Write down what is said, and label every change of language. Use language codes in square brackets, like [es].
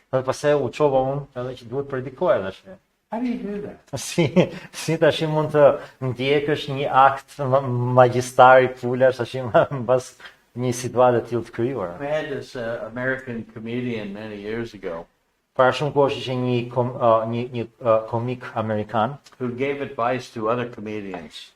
[sq] Dhe pastaj u çova unë edhe që duhet predikoj edhe tash. [en] How do you do that? [sq] Si tash mund të ndjekësh një akt magjistari pulash tash mbas një situate të tillë të krijuar. [en] We had this American comedian many years ago [sq] Para shumë kohësh ishte një komik amerikan [en] who gave advice to other comedians.